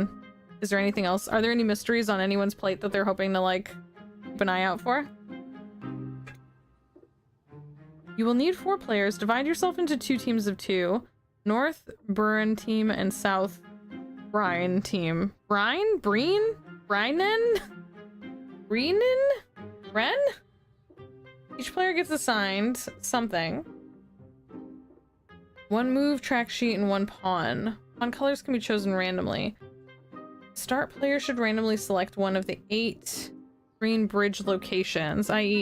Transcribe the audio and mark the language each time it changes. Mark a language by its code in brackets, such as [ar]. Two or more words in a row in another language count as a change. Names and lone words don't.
[en] Is there anything else? Are there any mysteries on anyone's plate that they're hoping to, like, keep an eye out for? You will need 4 players. Divide yourself into 2 teams of 2. North Burn team and South Brine team. Brine? Breen? Brinen? Breenin? Ren? Each player gets assigned something. 1 move, track sheet, and 1 pawn. Pawn colors can be chosen randomly. Start player should randomly select one of the 8 green bridge locations, i.e.